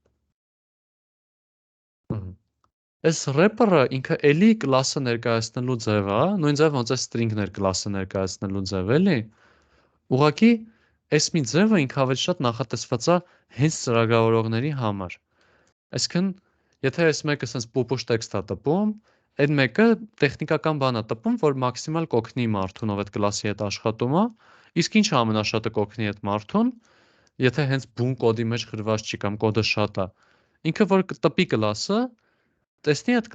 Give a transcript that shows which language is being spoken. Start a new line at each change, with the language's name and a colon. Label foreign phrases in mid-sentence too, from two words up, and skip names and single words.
Armenian: Այս wrapper-ը ինքը էլի կլասը ներկայացնելու ձև է, նույն ձև ոնց է string-ներ կլասը ներկայացնելու ձև, էլի։ Ուղղակի այս մի ձևը ինքը ավելի շատ նախատեսված է հենց ծրագրավորողների համար։ Այսինքն, եթե այս մեկը
English: sense push text
Armenian: է տպում, այդ մեկը տեխնիկական բան է տպում, որ մաքսիմալ կօգնի մարդուն, ով այդ կլասի հետ աշխատում է, իսկ ինչը ամենաշատը կօգնի այդ մարդուն, եթե հենց բուն կոդի մեջ խրված չի կամ կոդը շատ է, ինքը որ տպի կլասը, տեսնի այդ